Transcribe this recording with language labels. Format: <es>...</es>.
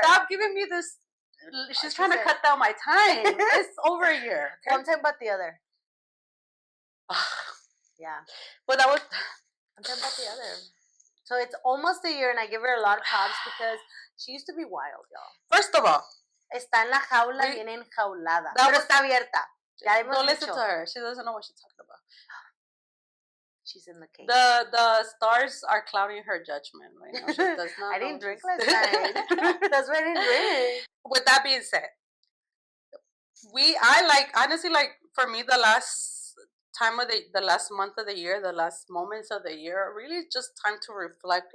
<en>Stop giving me this. She's trying to cut down my time. It's over a year. Okay? I'm talking about the other. Yeah. But that was. I'm talking about the other. So it's almost a year, and I give her a lot of props because she used to be wild, y'all. First of all,</en> <es>está en la jaula, bien enjaulada. Pero está abierta.</es> <en>Don't listen to her. She doesn't know what she's talking about. She's in the cave. The stars are clouding her judgment right now. She does not. I didn't drink last night. That's why I didn't drink. With that being said, I like, honestly, like, for me, the last time of the last month of the year, the last moments of the year, really just time to reflect.</en>